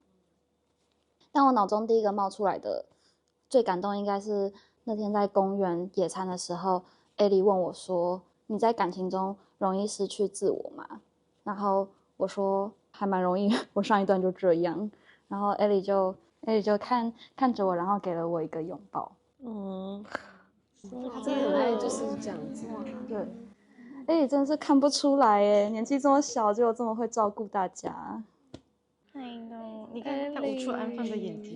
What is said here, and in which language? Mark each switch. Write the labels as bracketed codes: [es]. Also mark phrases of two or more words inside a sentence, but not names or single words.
[zh] 但我腦中第一個冒出來的最感動，應該是那天在公園野餐的時候，艾莉問我說：“你在感情中容易失去自我嗎？”然後我說：“ 還蠻容易，我上一段就這樣，然後 Ellie 就看着我，然後給了我一個擁抱。他真的很愛就是這樣子。對，Ellie真的是看不出來耶，年紀這麼小就這麼會照顧大家。哎呦，你看他无處安放的眼睛。